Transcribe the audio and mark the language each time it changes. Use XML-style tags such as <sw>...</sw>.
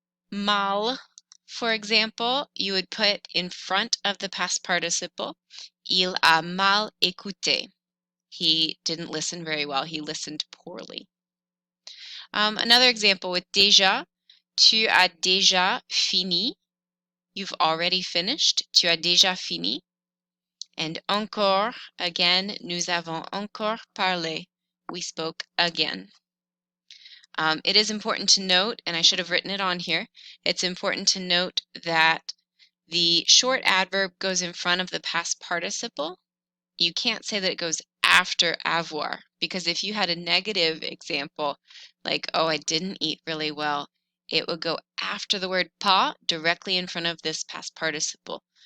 <en>Mal, for example, you would put in front of the past participle.</en> <fr>Il a mal écouté.</fr> <en>He didn't listen very well. He listened poorly. Another example with déjà.</en> <fr>Tu as déjà fini.</fr> <en>You've already finished.</en> <fr>Tu as déjà fini. And encore,</fr> <en>again,</en> <fr>nous avons encore parlé.</fr> <en>We spoke again. It is important to note, and I should have written it on here, it's important to note that the short adverb goes in front of the past participle. You can't say that it goes after avoir, because if you had a negative example, like, oh, I didn't eat really well, it would go after the word pas, directly in front of this past participle.</en>